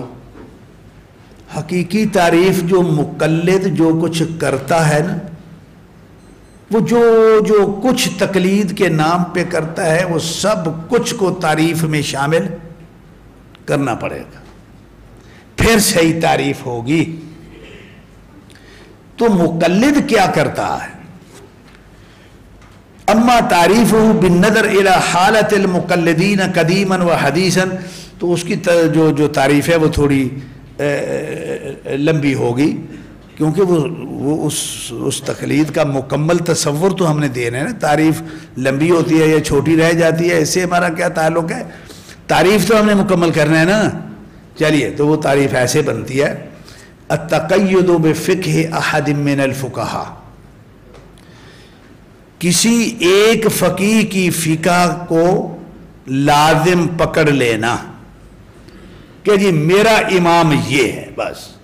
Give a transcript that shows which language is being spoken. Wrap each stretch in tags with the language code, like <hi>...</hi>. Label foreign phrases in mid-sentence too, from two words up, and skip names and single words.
<ur>حقیقی تعریف جو مقلد جو کچھ کرتا ہے نا, وہ جو کچھ تقلید کے نام پہ کرتا ہے, وہ سب کچھ کو تعریف میں شامل کرنا پڑے گا, پھر صحیح تعریف ہوگی. تو مقلد کیا کرتا ہے؟</ur> <ar>اما تعریفہ بالنظر الی حالت المقلدین قدیما و حدیثا,</ar> <ur>تو اس کی جو تعریف ہے وہ تھوڑی لمبی ہوگی, کیونکہ وہ اس تقلید کا مکمل تصور تو ہم نے دینا ہے نا. تعریف لمبی ہوتی ہے یا چھوٹی رہ جاتی ہے, اس سے ہمارا کیا تعلق ہے؟ تعریف تو ہم نے مکمل کرنا ہے نا. چلیے, تو وہ تعریف ایسے بنتی ہے,</ur> <ar>التقید بفقہ احد من الفقہاء,</ar> <ur>کسی ایک فقیہ کی فقہ کو لازم پکڑ لینا کہ جی میرا امام یہ ہے, بس.</ur>